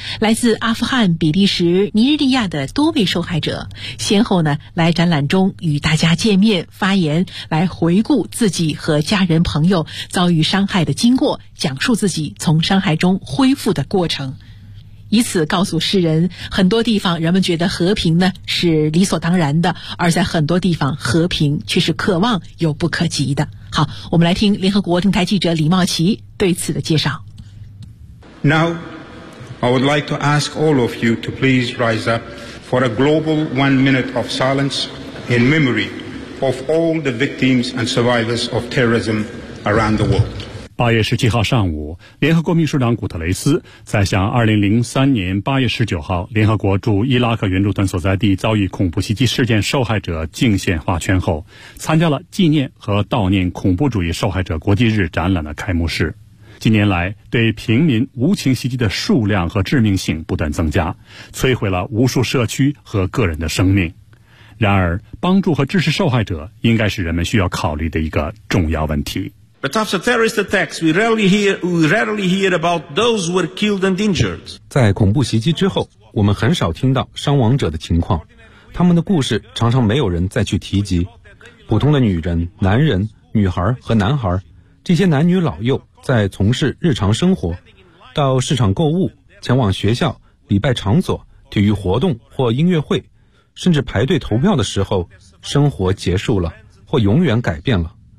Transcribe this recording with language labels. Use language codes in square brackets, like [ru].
[zh] 来自阿富汗、比利时、尼日利亚的多位受害者先后呢来展览中与大家见面发言，来回顾自己和家人朋友遭遇伤害的经过，讲述自己从伤害中恢复的过程，以此告诉世人，很多地方人们觉得和平呢是理所当然的，而在很多地方和平却是可望又不可及的。好，我们来听联合国电台记者李茂奇对此的介绍。 [en] Now I would like to ask all of you to please rise up for a global 1 minute of silence in memory of all the victims and survivors of terrorism around the world。 [zh] 8月17号上午，联合国秘书长古特雷斯在向2003年8月19号联合国驻伊拉克援助团所在地遭遇恐怖袭击事件受害者敬献画圈后，参加了纪念和悼念恐怖主义受害者国际日展览的开幕式。近年来，对平民无情袭击的数量和致命性不断增加，摧毁了无数社区和个人的生命。然而，帮助和支持受害者应该是人们需要考虑的一个重要问题。 [en] But after terrorist attacks, we rarely hear about those who were killed and injured. [zh] 在恐怖袭击之后，我们很少听到伤亡者的情况，他们的故事常常没有人再去提及。普通的女人、男人、女孩和男孩，这些男女老幼在从事日常生活，到市场购物、前往学校、礼拜场所、体育活动或音乐会，甚至排队投票的时候，生活结束了，或永远改变了。